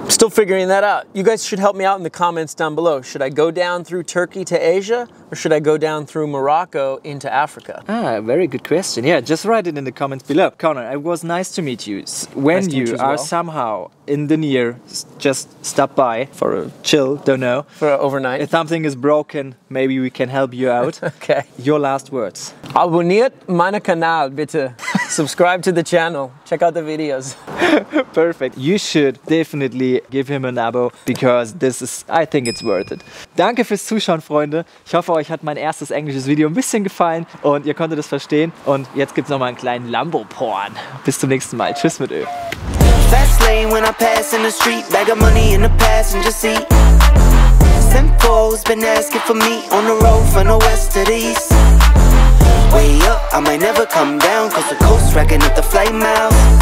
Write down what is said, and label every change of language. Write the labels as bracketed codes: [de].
[en] Still figuring that out. You guys should help me out in the comments down below. Should I go down through Turkey to Asia, or should I go down through Morocco into Africa? Very good question. Yeah, just write it in the comments below. Connor, it was nice to meet you. When you are somehow in the near, just stop by for a chill, don't know. For overnight. If something is broken, maybe we can help you out. Okay. Your last words. [de] Abonniert meinen Kanal, bitte. [en] Subscribe to the channel. Check out the videos. Perfect. You should definitely give him an abo because I think it's worth it. [de] Danke fürs Zuschauen, Freunde. Ich hoffe, euch hat mein erstes englisches Video ein bisschen gefallen und ihr konntet es verstehen. Und jetzt gibt es noch mal einen kleinen Lambo-Porn. Bis zum nächsten Mal. Tschüss mit Ö. [en] Fast lane when I pass in the street, bag of money in the passenger seat. Simcoe's been asking for me on the road from the west to the east. Way up, I might never come down, cause the coast racking up the flight miles.